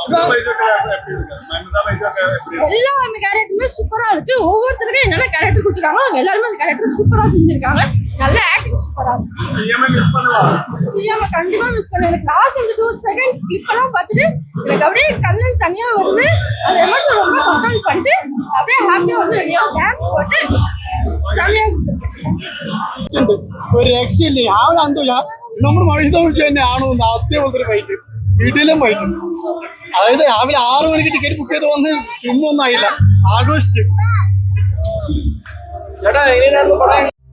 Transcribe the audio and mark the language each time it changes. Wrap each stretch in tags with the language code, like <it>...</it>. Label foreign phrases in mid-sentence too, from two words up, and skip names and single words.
<ta>எல்லா கேரக்டருமே சூப்பரா இருக்கு ஒவ்வொருத்தருக்கும் என்னென்ன கேரக்டர் கொடுத்துருக்காங்க அவங்க எல்லாருமே அந்த கேரக்டர் சூப்பரா செஞ்சிருக்காங்க நல்ல ஆக்டிங் சூப்பரா இருக்கு சிஎம் கண்டிப்பா மிஸ் பண்ண எனக்கு லாஸ்ட் வந்து 2</ta> <en>seconds clip</en> <ta>எல்லாம் பார்த்துட்டு எனக்கு அப்படியே கண்ணன் தனியா வருது அந்த எமோஷன் ரொம்ப கண்ட்ரோல் பண்ணிட்டு அப்படியே ஹாப்பியா வந்து வெளியே டான்ஸ் போட்டு செம்மையா</ta> <ml>ഒരു രക്ഷയില്ല രാവിലെ അന്തല്ല നമ്മുടെ മഴ തന്നെ ആണെന്ന് അതേപോലത്തെ ഫൈറ്റ് ഇടിയിലും ഫൈറ്റ് അതായത് രാവിലെ 6 മണിക്ക്</ml> <en>ticket book</en> <ml>ചെയ്ത് വന്ന് ചുമ്മാ ഒന്നും ആയില്ല ആഘോഷിച്ച് ചേട്ടാ എങ്ങനെയായിരുന്നു പടം</ml>